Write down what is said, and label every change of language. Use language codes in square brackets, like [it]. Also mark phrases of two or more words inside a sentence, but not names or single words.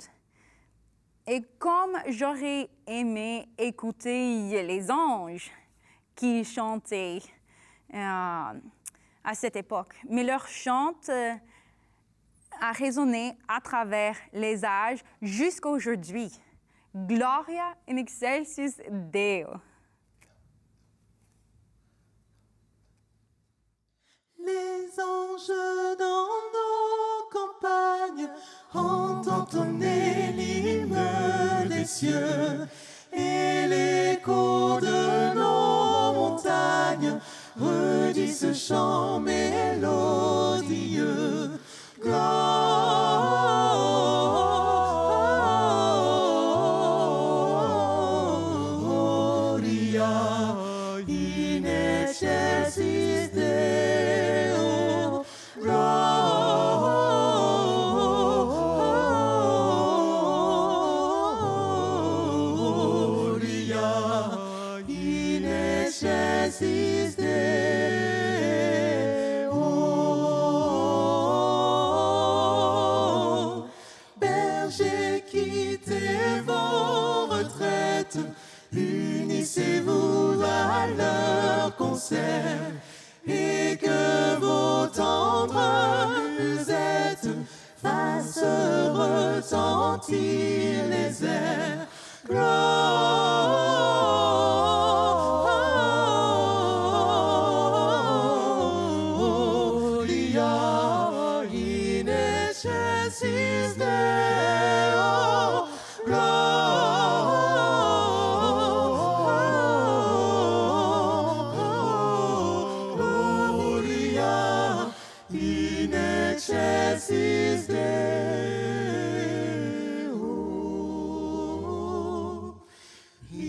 [fr] Et comme j'aurais aimé écouter les anges qui chantaient à cette époque, mais leur chant a résonné à travers les âges jusqu'à aujourd'hui. [la] Gloria in excelsis Deo. [fr] Les anges dans nos campagnes ont entonné l'hymne des cieux et l'écho de nos montagnes redit ce chant mélodieux. [la] Gloria in excelsis Deo. Gloria in excelsis Deo. [fr] Bergers, quittez vos retraites, unissez-vous à leur concert, et que vos tendres musettes fassent retentir les airs. [la] Gloria in excelsis Deo. Gloria in excelsis Deo.